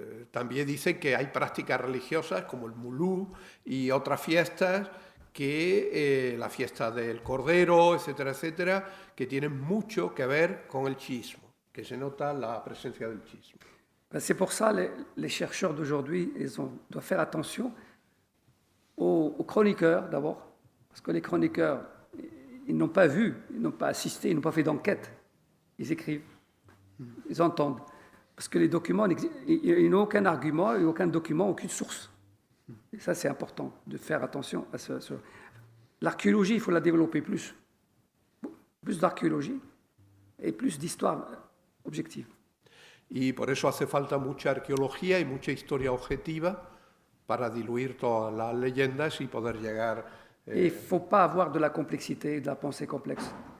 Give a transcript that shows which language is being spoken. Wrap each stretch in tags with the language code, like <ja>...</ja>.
<es>También dice que hay prácticas religiosas como el mulú y otras fiestas, que la fiesta del Cordero, etcétera, etcétera, que tienen mucho que ver con el chiismo, que se nota la presencia del chiismo.</es> <fr>C'est pour ça les chercheurs d'aujourd'hui, doivent faire attention aux chroniqueurs d'abord, parce que les chroniqueurs, ils n'ont pas vu, ils n'ont pas assisté, ils n'ont pas fait d'enquête. Ils écrivent, ils entendent. Parce que les documents, ils n'ont aucun argument, aucun document, aucune source. Et ça, c'est important de faire attention à ça. L'archéologie, il faut la développer plus. Plus d'archéologie et plus d'histoire objective.</fr> <es>Y por eso hace falta mucha arqueología y mucha historia objetiva para diluir todas las leyendas y poder llegar...</es> <fr>Et il ne faut pas avoir de la complexité, de la pensée complexe.</fr>